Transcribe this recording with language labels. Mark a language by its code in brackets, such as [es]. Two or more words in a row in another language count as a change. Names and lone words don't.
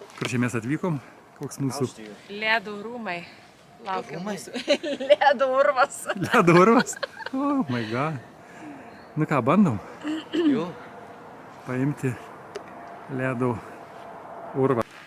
[lt] Kur čia mes atvykom? Koks mūsų? Ledo rūmai. Laukia mūsų. Ledo urvas. Ledo urvas? [en] Oh my god. [lt] Nu ką, bandom? Jau. Paimti ledo urvą.